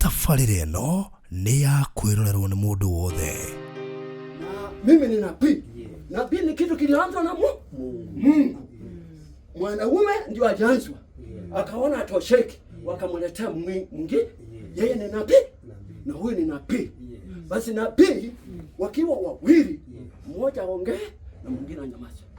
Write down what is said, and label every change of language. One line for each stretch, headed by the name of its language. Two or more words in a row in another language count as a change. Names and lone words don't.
Kikuyu: tabarĩra ĩno nĩ ya kwĩrorerwo nĩ mũndũ wothe.
Swahili: Na mimi ni nabii. Nabii ni kitu kilianza na Mungu. Mwanaume ndio alianzwa. Akaona atosheki, wakamletea mwingine. Yeye ni nabii na huyu ni nabii. Basi nabii wakiwa wawili, mmoja aongee na mwingine anyamaze.